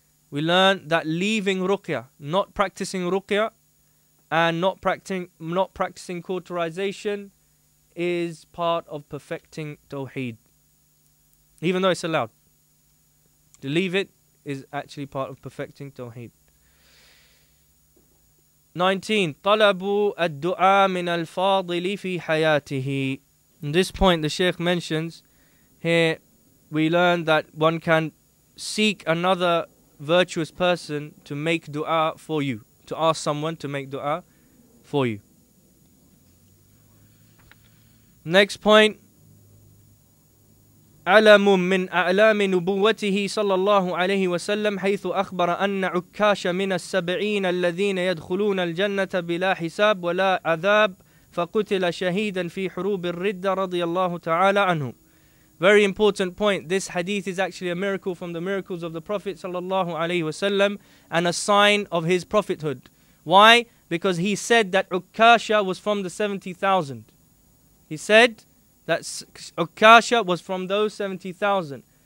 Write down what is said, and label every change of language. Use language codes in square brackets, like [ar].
[en] We learn that leaving ruqya, not practicing ruqya, and not practicing cauterization is part of perfecting Tawheed. Even though it's allowed. To leave it is actually part of perfecting Tawheed. 19. [ar] طلب الدعاء من الفاضل في حياته. [en] In this point the Shaykh mentions, here we learn that one can seek another virtuous person to make dua for you. To ask someone to make dua for you. Next point. [ar] علم من أعلام نبوته صلى الله عليه وسلم حيث أخبر أن عكاش من السبعين الذين يدخلون الجنة بلا حساب ولا عذاب فقتل شهيدا في حروب الردة رضي الله تعالى عنه. [en] Very important point. This hadith is actually a miracle from the miracles of the Prophet sallallahu alaihi wasallam and a sign of his prophethood. Why? Because he said that Ukasha was from the 70,000. He said that Ukasha was from those 70,000.